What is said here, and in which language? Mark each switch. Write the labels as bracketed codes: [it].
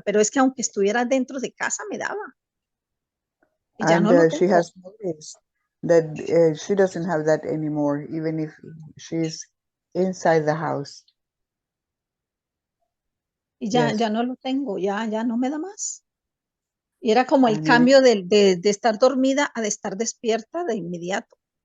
[es] Pero es que aunque estuviera dentro de casa, me daba. Y ya [en] And [es] no lo [en] she tengo. has noticed that she doesn't have that anymore, even if she's inside the house. [es] Y [en] Yes. [es] ya no lo tengo, ya no me da más. Y era como el [en] And [es] cambio de estar dormida a de estar despierta de inmediato.